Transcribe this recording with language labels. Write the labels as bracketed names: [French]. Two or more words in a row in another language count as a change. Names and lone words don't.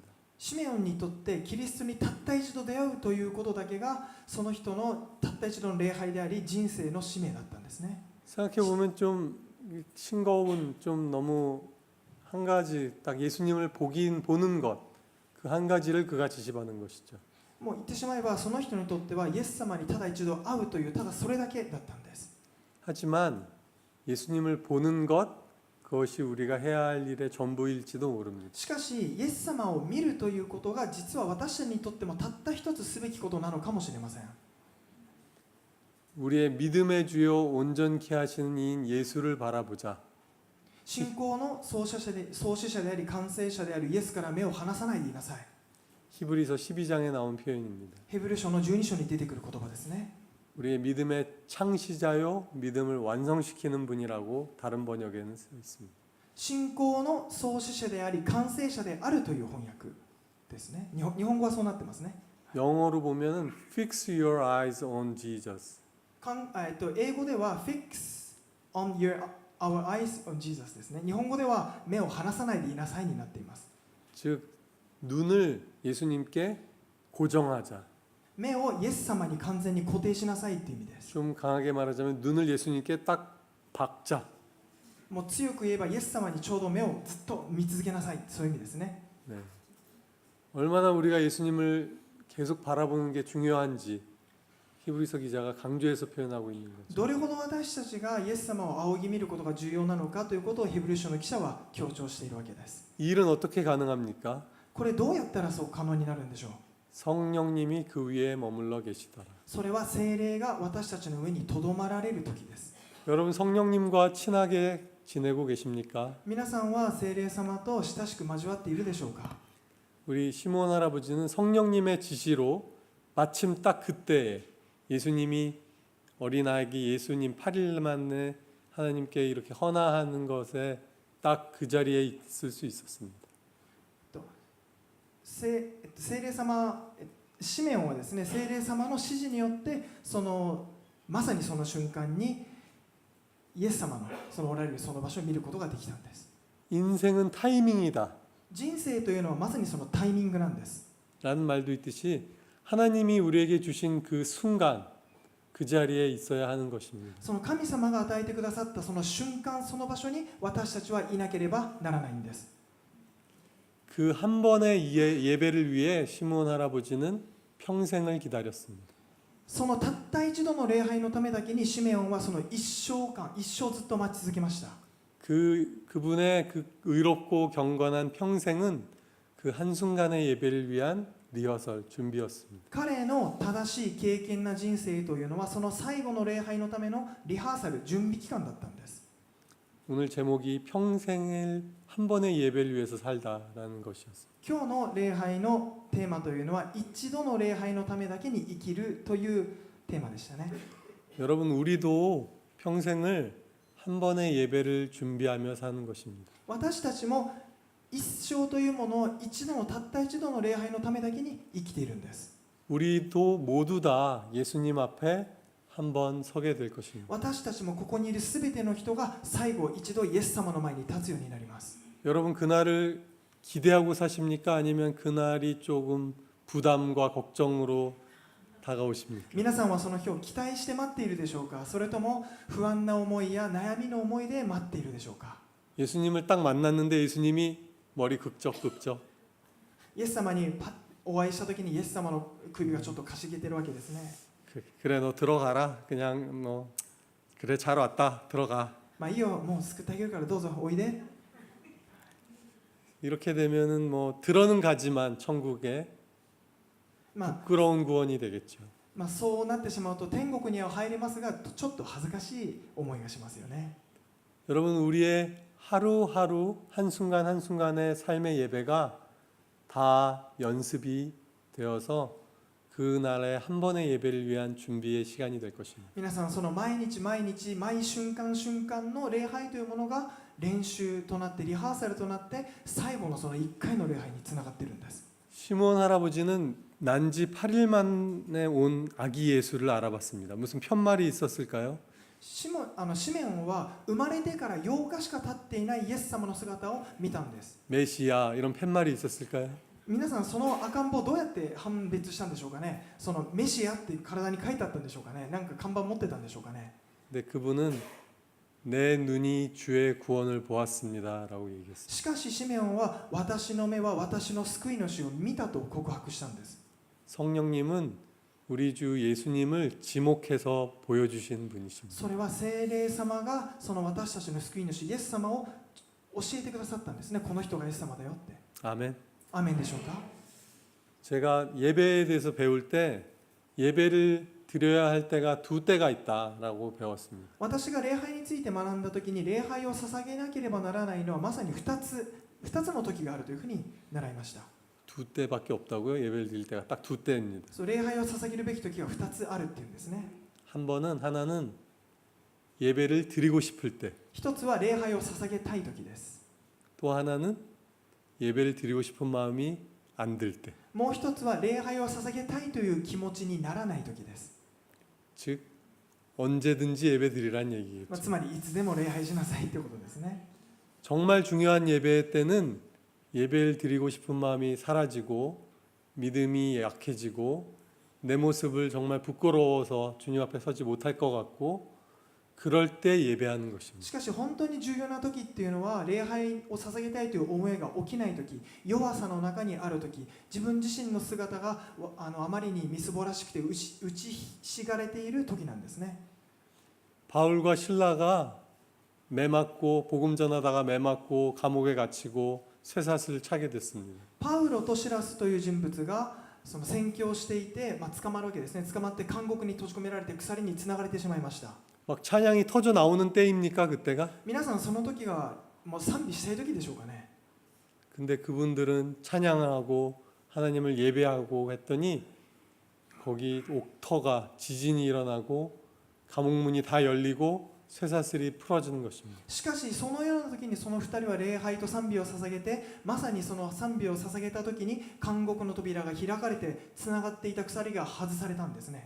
[Japanese] シメオンにとってキリストにたった一度出会うということだけがその人のたった一度の礼拝であり人生の使命だったんですね。 [Korean] 생각해 보면 좀 싱거운 좀 너무 한 가지 딱 예수님을 보는 것 그 한 가지를 그가 지시받은 것이죠. [Japanese] もう言ってしまえばその人にとってはイエス様にただ一度会うというただそれだけだったんです。 [Korean] 하지만 예수님을 보는 것 그것이 우리가 해야 할 일의 전부일지도 모릅니다. [Japanese] しかしイエス様を見るということが実は私たちにとってもたった一つすべきことなのかもしれません。 [Korean] 우리의 믿음의 주요 온전케 하시는 이인 예수를 바라보자. [Japanese] 信仰の創始者であり完成者であるイエスから目を離さないでいなさい。 [Korean] 히브리서 12장에 나온 표현입니다. [Japanese] ヘブル書の12章に出てくる言葉ですね。 [Korean] 우리의 믿음의 창시자요 믿음을 완성시키는 분이라고 다른 번역에는 써 있습니다. [Japanese] 信仰の創始者であり完成者であるという翻訳ですね。日本語はそうなってますね。 [Korean] 영어로 보면은 [English] fix your eyes on Jesus. [Japanese] 英語では [English] fix on our eyes on Jesus [Japanese] ですね。日本語では目を離さないでいなさいになっています。 [Korean] 즉 눈을 예수님께 고정하자. [Japanese] 目をイエス様に完全に固定しなさいっていう意味です。 [Korean] 좀 강하게 말하자면 눈을 예수님께 딱 박자. [Japanese] もう強く言えばイエス様にちょうど目をずっと見続けなさい、そういう意味ですね。 [Korean] 네. 얼마나 우리가 예수님을 계속 바라보는 게 중요한지 히브리서 기자가 강조해서 표현하고 있는 거죠. [Japanese] どれほど私たちがイエス様を仰ぎ見ることが重要なのかということをヘブル書の記者は強調しているわけです。 [Korean] 이 일은 어떻게 가능합니까? [Japanese] これどうやったらそう可能になるんでしょう。 [Korean] 성령님이 그 위에 머물러 계시더라. [Japanese] それは聖霊が私たちの上にとどまられる時です。 [Korean] 여러분 성령님과 친하게 지내고 계십니까? [Japanese] 皆さんは聖霊様と親しく交わっているでしょうか。 [Korean] 우리 시몬 할아버지는 성령님의 지시로 마침 딱 그때에 예수님이 어린아기 예수님 8일 만에 하나님께 이렇게 헌화하는 것에 딱 그 자리에 있을 수 있었습니다. [Japanese] 聖霊様、シメオンはですね、聖霊様の指示によってまさにその瞬間にイエス様のおられるその場所を見ることができたんです。 [Korean] 인생은 타이밍이다. [Japanese] 人生というのはまさにそのタイミングなんです。 [Korean] 라는 말도 있듯이 하나님이 우리에게 주신 그 순간 그 자리에 있어야 하는 것입니다. [Japanese] その神様が与えてくださったその瞬間、その場所に私たちはいなければならないんです。 [Korean] 그 한 번의 예배를 위해 시몬 할아버지는 평생을 기다렸습니다. [Japanese] そのたった一度の礼拝のためだけにシメオンはその一生ずっと待ち続けました。 [Korean] 그분의 그 의롭고 경건한 평생은 그 한순간의 예배를 위한 리허설 준비였습니다. [Japanese] 彼の正しい敬虔な人生というのはその最後の礼拝のためのリハーサル、準備期間だったんです。 [Korean] 오늘 제목이 평생을 한 번의 예배를 위해서 살다라는 것이었습니다. [Japanese] 今日の礼拝のテーマというのは一度の礼拝のためだけに生きるというテーマでしたね。 [Korean] 여러분 우리도 평생을 한 번의 예배를 준비하며 사는 것입니다. [Japanese] 私たちも一生というものをたった一度の礼拝のためだけに生きているんです。 [Korean] 우리도 모두 다 예수님 앞에 한 번 서게 될 것입니다. [Japanese] 私たちもここにいるすべての人が最後一度イエス様の前に立つようになります。 [Korean] 여러분 그날을 기대하고 사십니까? 아니면 그날이 조금 부담과 걱정으로 다가오십니까? [Japanese] 皆さんはその日を期待して待っているでしょうか。それとも不安な思いや悩みの思いで待っているでしょうか。 [Korean] 예수님을 딱 만났는데 예수님이 머리 극적 [Japanese] イエス様にパッお会いした時にイエス様の首がちょっとかしげてるわけですね。 [Korean] 그래 너 들어가라. 그냥 뭐 그래 잘 왔다. 들어가. [Japanese] まあいいよ、もう救ってあげるからどうぞおいで。 [Korean] 이렇게 되면은 뭐 들어는 가지만 천국에 [Japanese] まあ [Korean] 부끄러운 구원이 되겠죠. [Japanese] そうなってしまうと天国には入れますがちょっと恥ずかしい思いがしますよね。 [Korean] 여러분 우리의 하루하루 한순간 한순간의 삶의 예배가 다 연습이 되어서 그날의 한 번의 예배를 위한 준비의 시간이 될 것입니다. [Japanese] 皆さんその毎日毎日毎瞬間瞬間の礼拝というものが練習となってリハーサルとなって最後のその1回の礼拝につながっているんです。 [Korean] 시몬 할아버지는 난지 8일 만에 온 아기 예수를 알아봤습니다. 무슨 편말이 있었을까요? [Japanese] シメオンは生まれてから8日しか経っていないイエス様の姿を見たんです。 [Korean] 메시아 이런 팻말이 있었을까요? [Japanese] 皆さんその赤ん坊どうやって判別したんでしょうかね。そのメシアって体に書いてあったんでしょうかね。なんか看板持ってたんでしょうかね。 [Korean] 근데 그분은 내 눈이 주의 구원을 보았습니다라고 얘기했어요. [Japanese] しかしシメオンは私の目は私の救い主を見たと告白したんです。 [Korean] 성령님은 우리 주 예수님을 지목해서 보여주신 분이십니다. [Japanese] それは聖霊様がその私たちの救い主イエス様を教えてくださったんですね。この人がイエス様だよって。 [Korean] 아멘. [Japanese] アーメンでしょうか。 [Korean] 제가 예배에 대해서 배울 때 예배를 드려야 할 때가 두 때가 있다라고 배웠습니다. [Japanese] 私が礼拝について学んだ時に礼拝を捧げなければならないのはまさに2つの時があるというふうに習いました。 [Korean] 두 때밖에 없다고요? 예배를 드릴 때가 딱 두 때입니다. [Japanese] そう礼拝を捧げるべき時は2つあるっていうんですね。 [Korean] 하나는 예배를 드리고 싶을 때, [Japanese] 一つは礼拝を捧げたい時です。 [Korean] 또 하나는 예배를 드리고 싶은 마음이 안 들 때. [Japanese] もう一つは礼拝を捧げたいという気持ちにならない時です。 [Korean] 즉 언제든지 예배드리란 [Japanese] つ [Korean] 얘기겠죠. [Japanese] まりいつでも礼拝しなさいということですね。 [Korean] 정말 중요한 예배 때는 예배를 드리고 싶은 마음이 사라지고 믿음이 약해지고 내 모습을 정말 부끄러워서 주님 앞에 서지 못할 것 같고 그럴 때 예배하는 것입니다. [Japanese] しかし本当に重要な時っていうのは礼拝を捧げたいという思いが起きない時、弱さの中にある時、自分自身の姿があまりにみすぼらしくて打ちひしがれている時なんですね。 [Korean] 바울과 신라가 매맞고 복음 전하다가 매맞고 감옥에 갇히고 쇠사슬을 차게 됐습니다. [Japanese] パウロとシラスという人物がその宣教していて、捕まるわけですね。捕まって監獄に閉じ込められて鎖につながれてしまいました。 [Korean] 막 찬양이 터져 나오는 때입니까 그때가? [Japanese] 皆さんその時がもう賛美したい時でしょうかね。 [Korean] 근데 그분들은 찬양하고 하나님을 예배하고 했더니 거기 옥터가 지진이 일어나고 감옥문이 다 열리고 쇠사슬이 풀어지는 것입니다. [Japanese] しかしそのような時にその2人は礼拝と賛美を捧げて、まさにその賛美を捧げた時に監獄の扉が開かれてつながっていた鎖が外されたんですね。